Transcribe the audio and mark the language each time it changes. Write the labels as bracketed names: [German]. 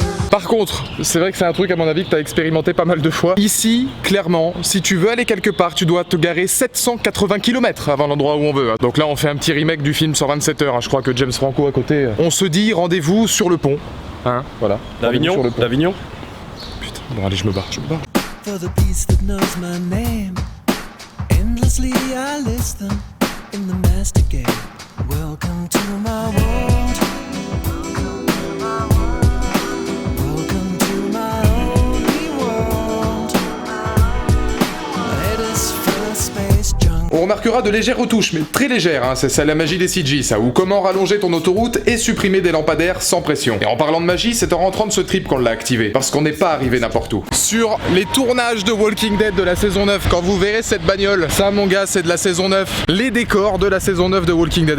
[French] Par contre, c'est vrai que c'est un truc à mon avis que t'as expérimenté pas mal de fois. Ici, clairement, si tu veux aller quelque part, tu dois te garer 780 km avant l'endroit où on veut. Donc là, on fait un petit remake du film sur 27 heures. Je crois que James Franco à côté. On se dit rendez-vous sur le pont. Hein, voilà. D'Avignon. D'Avignon. Putain, bon allez, je me barre. [English] For the beast that knows my name, endlessly I list them in the master game. Welcome to my world. Welcome to my only world. My head is full of space junk. [French] On remarquera de légères retouches, mais très légères, hein. C'est ça la magie des CG, ça, ou comment rallonger ton autoroute et supprimer des lampadaires sans pression. Et en parlant de magie, c'est en rentrant de ce trip qu'on l'a activé, parce qu'on n'est pas arrivé n'importe où. Sur les tournages de Walking Dead de la saison 9, quand vous verrez cette bagnole, ça mon gars, c'est de la saison 9, les décors de la saison 9 de Walking Dead.